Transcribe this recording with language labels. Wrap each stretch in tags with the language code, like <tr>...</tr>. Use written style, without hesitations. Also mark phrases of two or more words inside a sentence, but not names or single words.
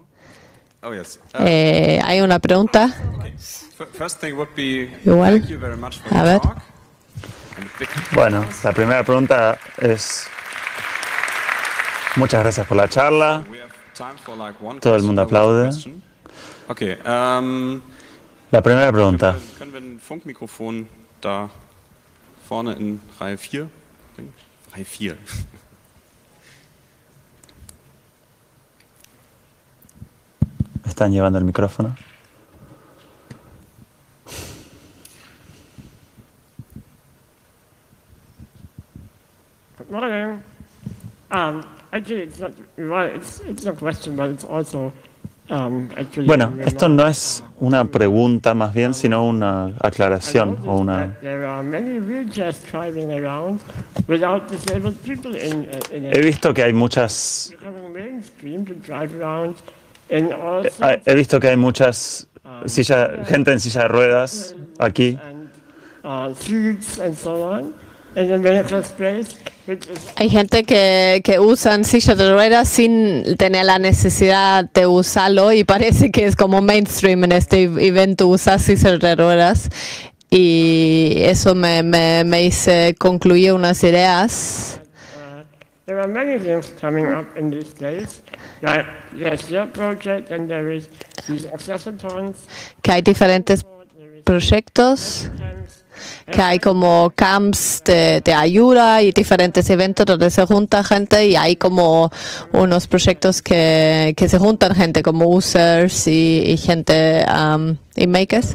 <es>¿Hay una pregunta? Igual. A ver. Bueno, la primera pregunta es: muchas gracias por la charla. Todo el mundo aplaude. Okay. La primera pregunta.</es> <de>Können wir ein Funkmikrofon da vorne in Reihe 4 bringen? Reihe 4.</de> <es>Están llevando el micrófono.</es> <en>Good morning. Actually, it's a question, but it's also</en> <es>bueno, esto no es una pregunta más bien, sino una aclaración o una... He visto que hay muchas... He visto que hay muchas gente en silla de ruedas aquí. Hay gente que usan sillas de ruedas sin tener la necesidad de usarlo y parece que es como mainstream en este evento usar sillas de ruedas y eso me hizo concluir unas ideas.</es> <en>There are many things coming up in these days. There's your project and there is these accessories.</en> <es>Que hay diferentes proyectos, que hay como camps de ayuda y diferentes eventos donde se junta gente y hay como unos proyectos que se juntan gente como users y gente y makers.</es>